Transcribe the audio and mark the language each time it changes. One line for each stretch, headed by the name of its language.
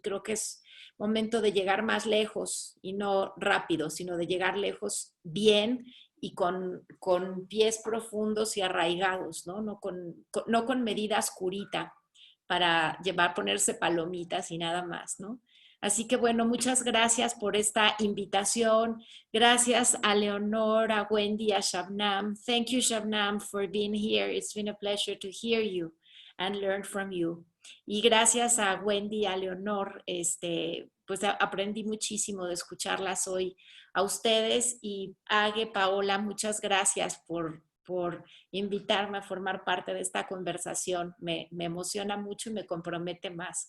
Spanish: Y creo que es momento de llegar más lejos y no rápido, sino de llegar lejos bien y con pies profundos y arraigados, ¿no? No con medidas curita para ponerse palomitas y nada más, ¿no? Así que bueno, muchas gracias por esta invitación. Gracias a Leonor, a Wendy, a Shabnam.
English: Thank you, Shabnam, for being here. It's been a pleasure to hear you and learn from you.
Spanish: Y gracias a Wendy y a Leonor, pues aprendí muchísimo de escucharlas hoy a ustedes. Y Age, Paola, muchas gracias por invitarme a formar parte de esta conversación. Me emociona mucho y me compromete más.